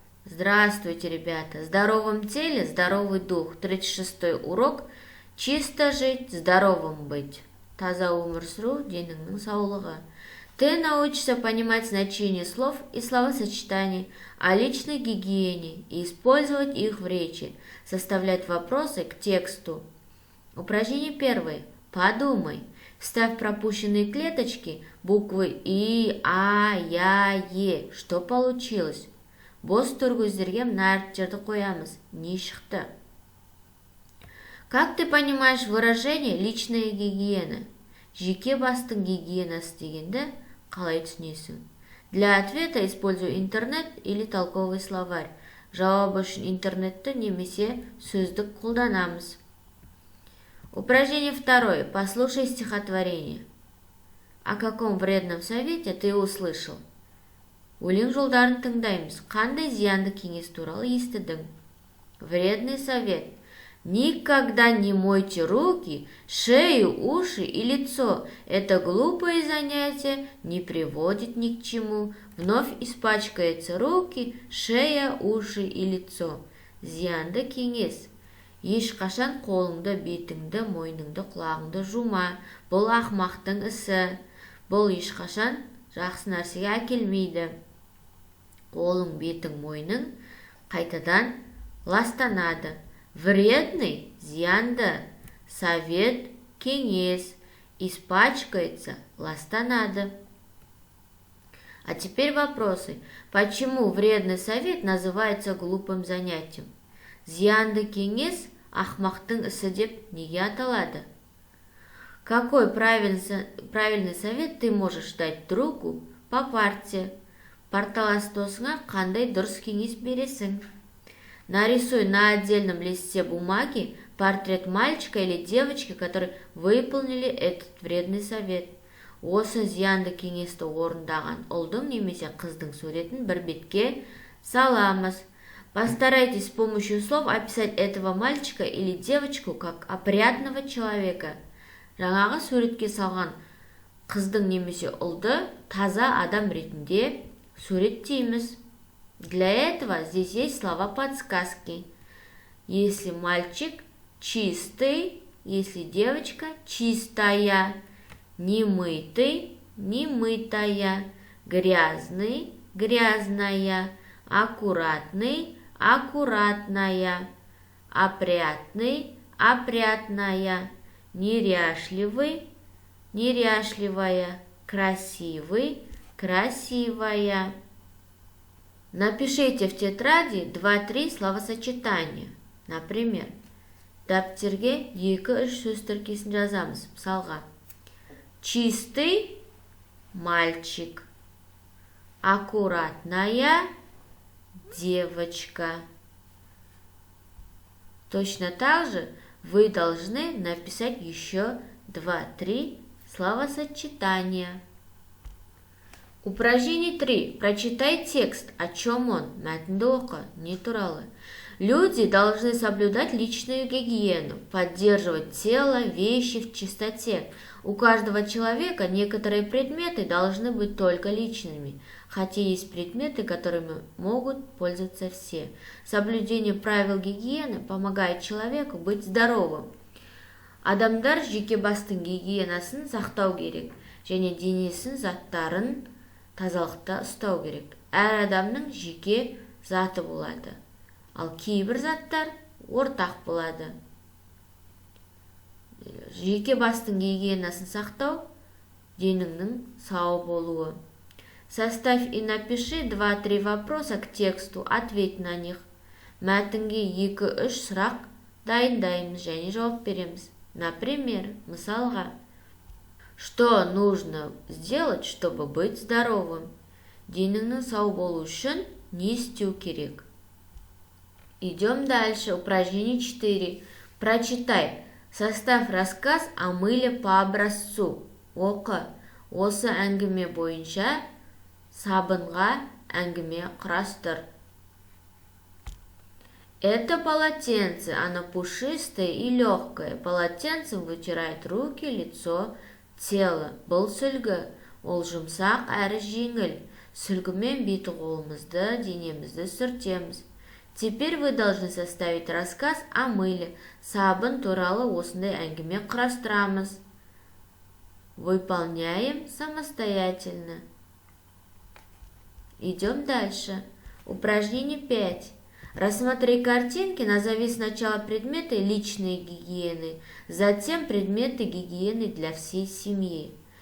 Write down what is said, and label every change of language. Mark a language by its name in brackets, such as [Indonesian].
[Russian] Здравствуйте, ребята! В здоровом теле здоровый дух. 36-й урок. Чисто жить, здоровым быть. [Kazakh] Таза өмір сүру деніңнің саулығы. [Russian] Ты научишься понимать значение слов и словосочетаний, о личной гигиене и использовать их в речи, составлять вопросы к тексту. Упражнение первое. Подумай. Вставь пропущенные клеточки, буквы И, А, Я, Е. Что получилось? [Kazakh] Бос түргөздерге мына қоямыз. Не шықты? [Russian] Как ты понимаешь выражение «личная гигиена»? [Kazakh] Жеке бастың гигиенасы дегенді қалай түсінесің? [Russian] Для ответа используй интернет или толковый словарь. [Kazakh] Жауап үшін интернетті немесе сөздік қолданамыз. [Russian] Упражнение второе. Послушай стихотворение. О каком вредном совете ты услышал? [Kazakh] Өлең жолдарын тыңдаймыз. Қандай зиянды кеңес туралы естідің? [Russian] Вредный совет. Никогда не мойте руки, шею, уши и лицо. Это глупое занятие не приводит ни к чему. Вновь испачкаются руки, шея, уши и лицо. [Kazakh] Зиянды кеңес. Ешқашан қолыңды, бетіңді, мойныңды, құлағыңды жума. Бұл ақымақтың ісі. Бұл ешқашан жақсы нәрсеге әкелмейді. Қолың, бетің, мойның қайтадан ластанады. [Russian] Вредный, зиянды, совет, кеңес, испачкается, ластанады. А теперь вопросы. Почему вредный совет называется глупым занятием? [Kazakh] Зиянды кеңес ақымақтың ісі деп неге аталады? [Russian] Какой правильный совет ты можешь дать другу по парте? [Kazakh] Парталас досыңа қандай дұрыс кеңес бересің? [Russian] Нарисуй на отдельном листе бумаги портрет мальчика или девочки, которые выполнили этот вредный совет. [Kazakh] Осы зиянды кеңесті орындаған ұлдың немесе қыздың суретін бір бетке саламыз. [Russian] Постарайтесь с помощью слов описать этого мальчика или девочку как опрятного человека. [Kazakh] Жаңағы суретке салған қыздың немесе ұлды таза адам ретінде суреттейміз. [Russian] Для этого здесь есть слова подсказки. Если мальчик чистый, если девочка чистая, немытый, немытая, грязный, грязная, аккуратный, аккуратная, опрятный, опрятная, неряшливый, неряшливая, красивый, красивая. Напишите в тетради 2-3 словосочетания. [Kazakh] Например, дәптерге 2-3 сөз тіркесін жазамыз. [Russian] Мысалға, чистый мальчик, аккуратная девочка. Точно так же вы должны написать еще 2-3 словосочетания. Упражнение 3. Прочитай текст. О чем он? [Kazakh] Мәтінді оқы. Не туралы. [Russian] Люди должны соблюдать личную гигиену, поддерживать тело, вещи в чистоте. У каждого человека некоторые предметы должны быть только личными, хотя есть предметы, которыми могут пользоваться все. Соблюдение правил гигиены помогает человеку быть здоровым. [Kazakh] Адамдар жеке бастың гигиенасын сақтау керек, және денесін заттарын тазалықта ұстау керек. Әр адамның жеке заты болады, ал кейбір заттар ортақ болады. Жеке бастың гигиенасын сақтау деніңнің сау болуы. [Russian] Составь и напиши 2-3 вопроса к тексту, ответь на них. [Kazakh] Мәтінге 2-3 сұрақ дайындаймыз және жауап береміз. [Russian] Например, мысалға, что нужно сделать, чтобы быть здоровым? [Kazakh] Деніңнің сау болу үшін не істеу керек? [Russian] Идем дальше. Упражнение 4. Прочитай. Составь рассказ о мыле по образцу. [Kazakh] Оқы. Осы әңгіме бойынша сабынға әңгіме құрастыр. [Russian] Это полотенце, оно пушистое и легкое. Полотенцем вытирает руки, лицо, тело. [Kazakh] Бұл сүлгі, ол жұмсақ әрі жеңіл. Сүлгімен беті қолымызды, денемізді сүртеміз. [Russian] Теперь вы должны составить рассказ о мыле. [Kazakh] Сабын туралы осындай әңгіме құрастырамыз. [Russian] Выполняем самостоятельно. Идем дальше. Упражнение 5. Рассмотри картинки, назови сначала предметы личной гигиены, затем предметы гигиены для всей семьи.